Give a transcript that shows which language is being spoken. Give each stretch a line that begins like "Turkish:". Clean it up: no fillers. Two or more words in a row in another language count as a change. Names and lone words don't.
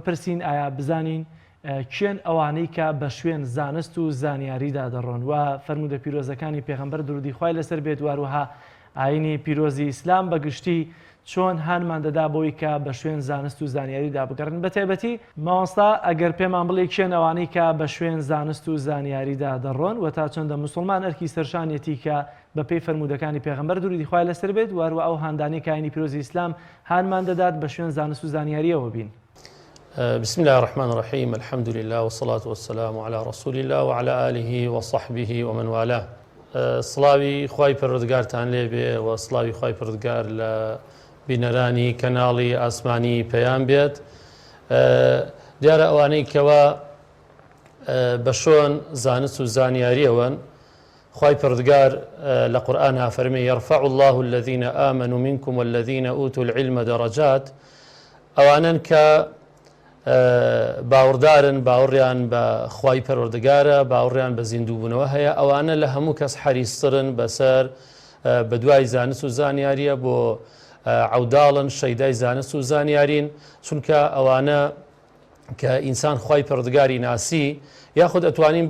Central Kurdish: بپرسین ئایا بزانین کێن ئەوانەی کە بە شوێن زانست و زانیاریدا دەڕۆن و فەرمودە پیرۆزەکانی پێغەمبەر درودی خوای لەسەر بێت واروها ئاینی پیرۆزی ئیسلام بەگشتی چۆن هانمان دەدا بۆی کە بە شوێن زانست و زانیاریدا بگەڕن بە تایبەتی مامۆستا ئەگەر پێمان بڵێ کێن ئەوانەی کە بە شوێن زانست و زانیاریدا دەڕۆن و تا چۆندە مسلمان ئەرکی سەرشانێتی کە بە پێی فەرمودەکانی پێغەمبەر درودی خوای لەسەر بێت واروە ئەو هاندانی کە ئاینی پیرۆزی ئیسلام هانمان دەدات بە شوێن زانست و زانیاریەوە بین.
Arabic: بسم الله الرحمن الرحيم الحمد لله والصلاة والسلام على رسول الله وعلى آله وصحبه ومن والاه
Central Kurdish: سڵاوی خوای پەروەردگارتان لێبێ و سڵاوی خوای پەروەردگار لە بینەرانی کەناڵی ئاسمانی پەیام بێت دیارە ئەوانەی کەوا بە شۆن زانست و زانیاریەوەن خوای پەروەردگار لە قورئانها فەرمێ
Arabic: يرفع الله الذين آمنوا منكم والذين أوتوا العلم درجات
Central Kurdish: ئەوانن کە باوەڕدارن باوەڕیان بە خوای پەروەردگارە باوەڕیان بە زیندووبوونەوە هەیە ئەوانە لە هەموو کەس حەریصترن بەسەر بە دوای زانست و زانیاریە بۆ عەوداڵن شەیدای زانست و زانیارین چونکە ئەوانە کە ئینسان خوای پەروەردگاری ناسی یاخود ئەتوانین